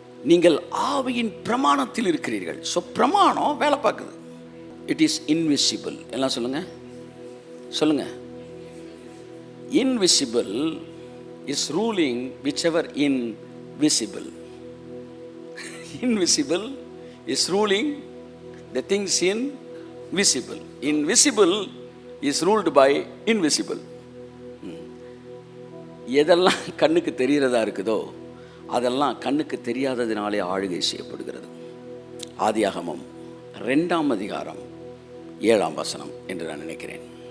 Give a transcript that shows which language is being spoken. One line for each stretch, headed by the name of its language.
Tamil: நீங்கள் ஆவியின் பிரமாணத்தில் இருக்கிறீர்கள். ஸோ பிரமாணம் வேலை பார்க்குது.
English: It is invisible.
Tamil: எல்லாம் சொல்லுங்க சொல்லுங்க.
English: Invisible is ruling whichever invisible. Invisible is ruling the things invisible. Invisible is ruled by invisible.
Tamil: எதெல்லாம் கண்ணுக்கு தெரிகிறதா இருக்குதோ அதெல்லாம் கண்ணுக்கு தெரியாததினாலே ஆளுகை செய்யப்படுகிறது. ஆதியாகமம் 2ஆம் அதிகாரம் 7ஆம் வசனம் என்று நான் நினைக்கிறேன்.